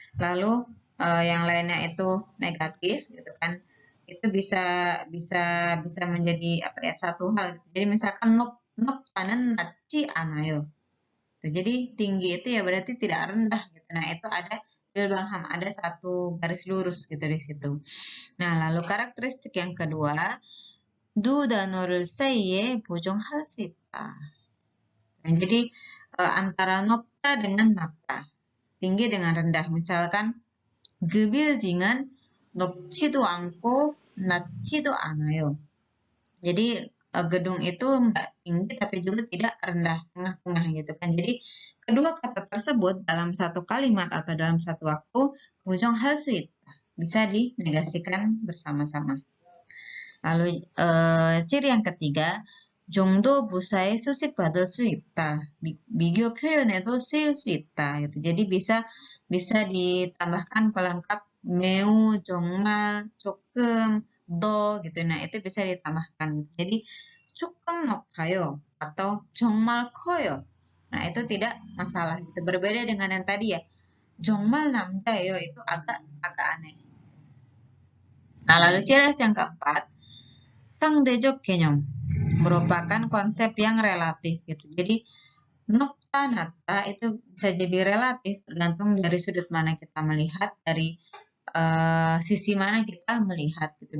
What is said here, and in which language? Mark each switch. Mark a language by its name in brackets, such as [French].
[Indonesian] Lalu yang lainnya itu negatif gitu kan. Itu bisa menjadi apa ya, satu hal. Jadi misalkan [Korean] nok tanan naci anayo. [Indonesian] Jadi tinggi itu ya berarti tidak rendah gitu. Nah, itu ada ilham, ada satu garis lurus gitu di situ. Nah, lalu karakteristik yang kedua, [Korean] 두 단어를 사이에 보정할 수 있다. [Indonesian] Nah, jadi antara nokta dengan napta, tinggi dengan rendah. [Korean] Misalkan gebuilding은 높지도 않고 낮지도 않아요. [Indonesian] Jadi gedung itu nggak tinggi tapi juga tidak rendah, tengah-tengah gitu kan. Jadi kedua kata tersebut dalam satu kalimat atau dalam satu waktu [Korean] bujong halsuit [Indonesian] bisa dinegasikan bersama-sama. Lalu ciri yang ketiga, [Korean] 정도 부사에 수식받을 수 있다. 비교 표현에도 쓰일 수 있다. [Indonesian] gitu. Jadi bisa ditambahkan pelengkap 매우, 정말, 조금, 더 gitu. Nah, itu bisa ditambahkan. Jadi [Korean] 조금 높아요 [Indonesian] atau [Korean] 정말 커요. [Indonesian] Nah, itu tidak masalah. Itu berbeda dengan yang tadi ya. [Korean] 정말 남자예요 [Indonesian] itu agak aneh. Nah, lalu ciri yang keempat, 상대적 개념 merupakan konsep yang relatif gitu. Jadi nokta nata itu bisa jadi relatif tergantung dari sudut mana kita melihat, dari sisi mana kita melihat gitu.